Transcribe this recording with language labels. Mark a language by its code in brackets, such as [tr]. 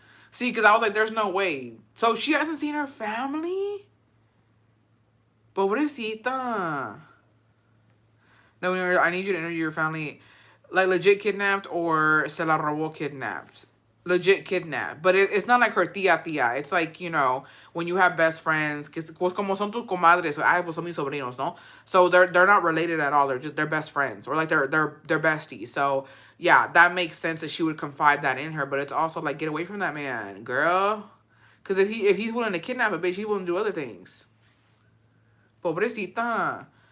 [en] See, because I was like, there's no way. So she hasn't seen her family? [es] Pobrecita. [en] No, I need you to interview your family. Like, legit kidnapped or [es] se la robó [en] kidnapped. Legit kidnapped. But it's not like her tía. It's like, you know, when you have best friends. [es] Pues como son tus comadres. Ay, pues son mis sobrinos, no? [en] So they're not related at all. They're best friends. Or like they're besties. So, yeah, that makes sense that she would confide that in her. But it's also like, get away from that man, girl. Because if he's willing to kidnap a bitch, he's willing to do other things. Pobrecita.